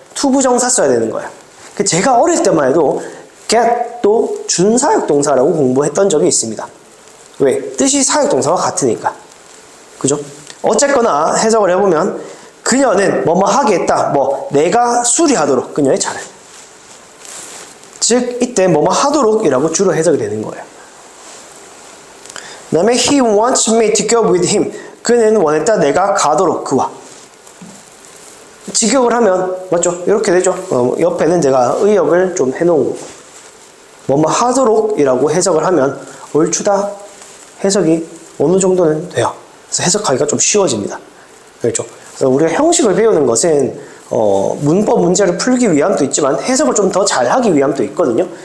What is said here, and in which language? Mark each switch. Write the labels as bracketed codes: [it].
[ko] 투부정사 써야 되는 거예요. 제가 어릴 때만 해도 get도 준사역 동사라고 공부했던 적이 있습니다. 왜? 뜻이 사역 동사와 같으니까. 그죠? 어쨌거나 해석을 해보면 그녀는 뭐뭐 하겠다. 뭐 내가 수리하도록 그녀의 차를. 즉 이때 뭐뭐 하도록이라고 주로 해석이 되는 거예요. 그 다음에 [en] he wants me to go with him. [ko] 그는 원했다 내가 가도록 그와. 직역을 하면 맞죠? 이렇게 되죠. 옆에는 제가 의역을 좀 해놓은 거고. 뭐뭐 하도록이라고 해석을 하면 얼추 다 해석이 어느 정도는 돼요. 그래서 해석하기가 좀 쉬워집니다. 그렇죠? 그래서 우리가 형식을 배우는 것은 문법 문제를 풀기 위함도 있지만 해석을 좀 더 잘하기 위함도 있거든요.